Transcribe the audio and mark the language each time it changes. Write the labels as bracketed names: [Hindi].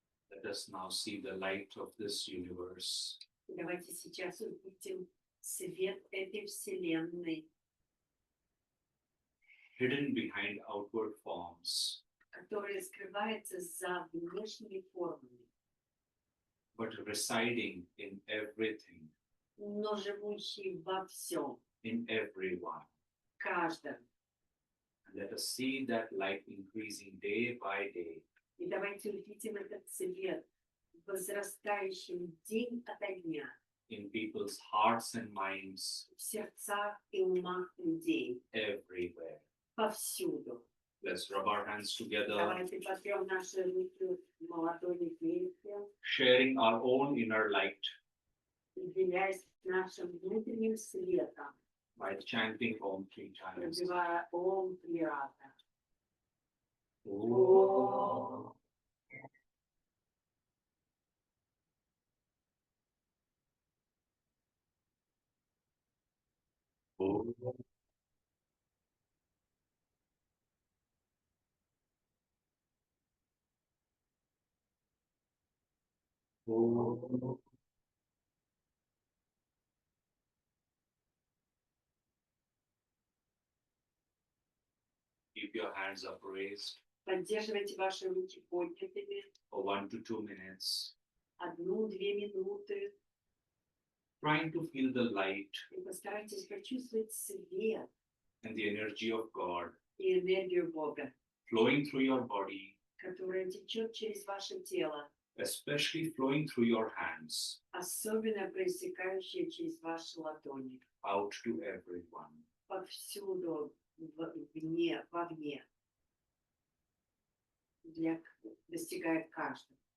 [English] Let us now see the light of this universe. [Russian] Давайте сейчас увидим свет этой вселенной, [English] Hidden behind outward forms, [Russian] которая скрывается за внешними формами, [English] but residing in everything, [Russian] но живущий во всем, [English] in everyone. [Russian] каждом. [English] And let us see that light increasing day by day. [Russian] И давайте увидим этот свет, возрастающим день ото дня [English] In people's hearts and minds, [Russian] в сердцах и умах людей, [English] everywhere. [Russian] повсюду. [English] Let's rub our hands together, [Russian] Давайте потрем наши руки в ладони вместе, [English] sharing our own inner light [Russian] и делясь нашим внутренним светом, [English] by chanting Om 3 times. [Russian] разбивая Ом 3 раза. Om. Om. Om. [English] Keep your hands upraised [Russian] Поддерживайте ваши руки поднятыми [English] for 1 to 2 minutes, [Russian] 1-2 минуты [English] trying to feel the light [Russian] и постарайтесь почувствовать свет [English] and the energy of God [Russian] и энергию Бога, [English] flowing through your body, [Russian] которая течет через ваше тело, [English] especially flowing through your hands, [Russian] особенно проистекающая через ваши ладони, [English] out to everyone. [Russian] повсюду, вовне, достигает каждого.